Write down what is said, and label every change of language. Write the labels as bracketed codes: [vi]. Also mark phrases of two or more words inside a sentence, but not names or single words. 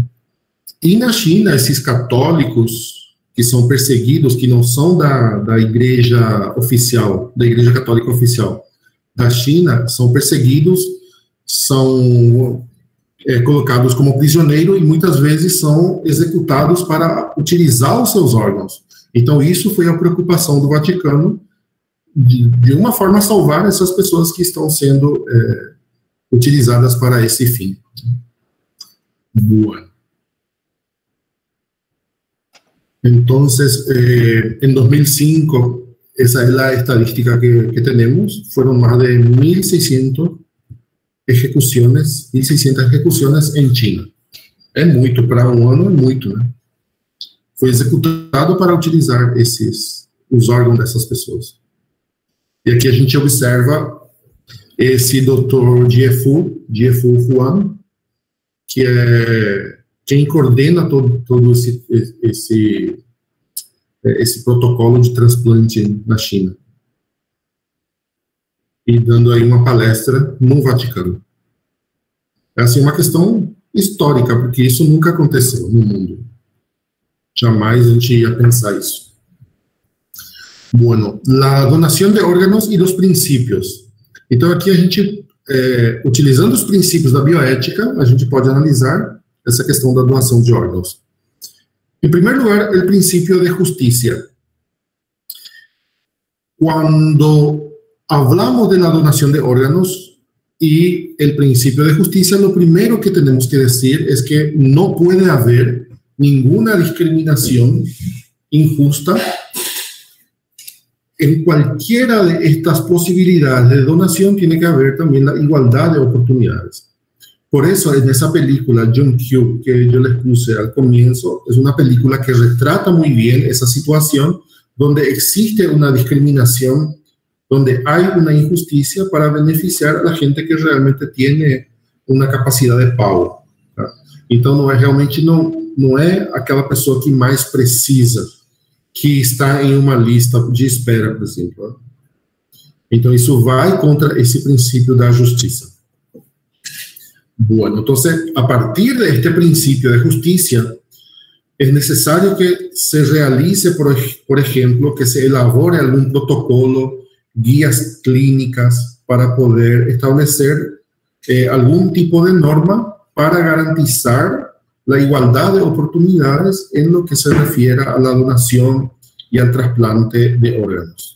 [pt] E na China, esses católicos que são perseguidos, que não são da igreja oficial, da igreja católica oficial da China, são perseguidos, são colocados como prisioneiro e muitas vezes são executados para utilizar os seus órgãos. Então, isso foi a preocupação do Vaticano, de uma forma salvar essas pessoas que estão sendo utilizadas para esse fim. Boa. [es] Entonces, en 2005, esa es la estadística que tenemos, fueron más de 1.600 ejecuciones en China. [pt] É muito, para um ano é muito, né? Foi executado para utilizar os órgãos dessas pessoas. E aqui a gente observa esse Dr. Jiefu Huang, que é quem coordena todo esse protocolo de transplante na China. E dando aí uma palestra no Vaticano. É assim, uma questão histórica, porque isso nunca aconteceu no mundo. Jamais a gente ia pensar isso. [es] Bueno, la donación de órganos y los principios. [pt] Então aqui a gente, utilizando os princípios da bioética, a gente pode analisar essa questão da doação de órgãos. Em primeiro lugar, o princípio de justiça. [es] Quando hablamos de la donación de órganos y el principio de justicia, lo primero que tenemos que decir es que no puede haber ninguna discriminación injusta en cualquiera de estas posibilidades de donación. Tiene que haber también la igualdad de oportunidades. Por eso, en esa película, John Q, que yo les puse al comienzo, es una película que retrata muy bien esa situación donde existe una discriminación, donde hay una injusticia para beneficiar a la gente que realmente tiene una capacidad de pago. [pt] Tá? Então, realmente não é aquela pessoa que mais precisa, que está em uma lista de espera, por exemplo. Então, isso vai contra esse princípio da justiça. [es] Bueno, entonces, a partir de este principio de justicia, es necesario que se realice, por ejemplo, que se elabore algún protocolo, guías clínicas, para poder establecer algún tipo de norma para garantizar la igualdad de oportunidades en lo que se refiere a la donación y al trasplante de órganos.